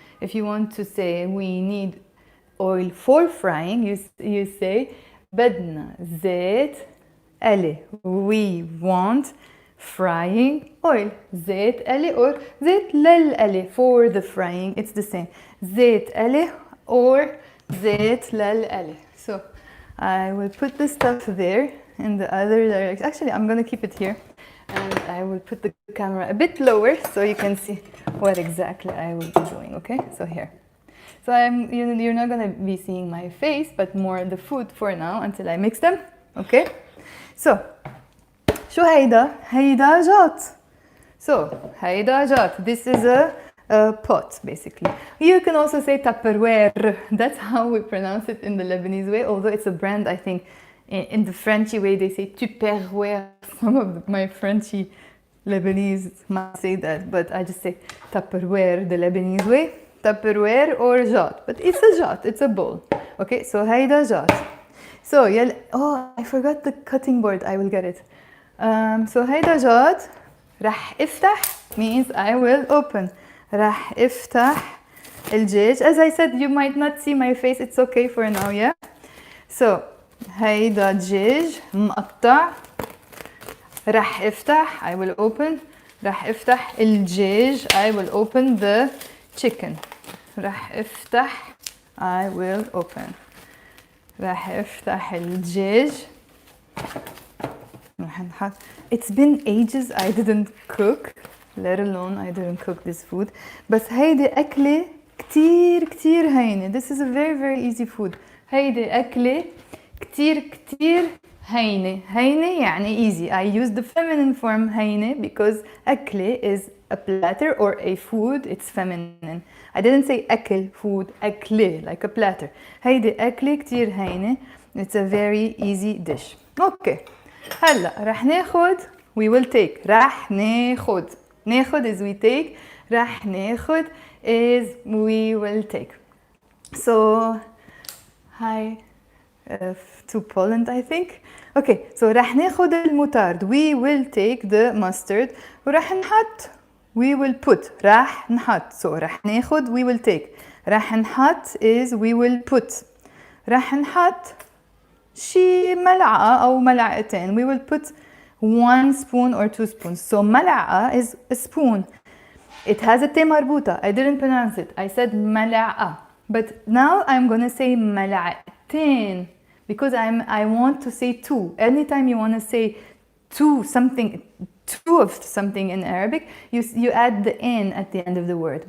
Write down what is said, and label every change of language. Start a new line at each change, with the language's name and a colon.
English: If you want to say we need oil for frying, you say
Arabic: بدنا زيت قلي.
English: We want frying oil.
Arabic: زيت قلي or زيت للقلي
English: for the frying. It's the same.
Arabic: زيت قلي or زيت للقلي.
English: So I will put the stuff there in the other direction. Actually, I'm going to keep it here. And I will put the camera a bit lower so you can see what exactly I will be doing. Okay, so here. So you're not going to be seeing my face, but more the food for now until I mix them.
Arabic: Okay, so شو هيدا؟ هيدا جات.
English: So
Arabic: هيدا جات.
English: This is a pot basically. You can also say Tupperware. That's how we pronounce it in the Lebanese way, although it's a brand. I think in the Frenchy way they say Tupperware. Some of my Frenchy Lebanese might say that, but I just say Tupperware the Lebanese way. Tupperware or jat, but it's a jat, it's a bowl. Okay, so هيدا jat. So oh, I forgot the cutting board. I will get it. So هيدا jat.
Arabic: رح افتح
English: means I will open.
Arabic: رح افتح الدجاج.
English: As I said, you might not see my face. It's okay for now, yeah?
Arabic: So هيدا دجاج مقطع. رح افتح.
English: I will open.
Arabic: رح افتح الدجاج.
English: I will open the chicken.
Arabic: رح افتح.
English: I will open.
Arabic: رح افتح الدجاج. رح نحط.
English: It's been ages I didn't cook. Let alone I didn't cook this food.
Arabic: بس هيدي أكلة كتير كتير هينة.
English: This is a very very easy food.
Arabic: هيدي أكلة كتير كتير هينة. هينة يعني easy.
English: I use the feminine form هينة because أكلة is a platter or a food. It's feminine. I didn't say أكل food. أكلة like a platter.
Arabic: هيدي أكلة كتير هينة.
English: It's a very easy dish. Okay.
Arabic: هلا رح ناخد
English: we will take.
Arabic: رح ناخد.
English: ناخد is we take.
Arabic: رح ناخد
English: is we will take. So hi to Poland I think.
Arabic: Okay, so رح ناخد المطارد.
English: We will take the mustard.
Arabic: ورح نحط
English: we will put.
Arabic: رح نحط.
English: So
Arabic: رح ناخد
English: we will take.
Arabic: رح نحط
English: is we will put.
Arabic: رح نحط شي ملعقة أو ملعقتين.
English: We will put 1 spoon or 2 spoons. So ملعقة is a spoon. It has a T مربوطة. I didn't pronounce it. I said ملعقة. But now I'm gonna say ملعقتين because I want to say two. Anytime you want to say two of something in Arabic, you add the in at the end of the word.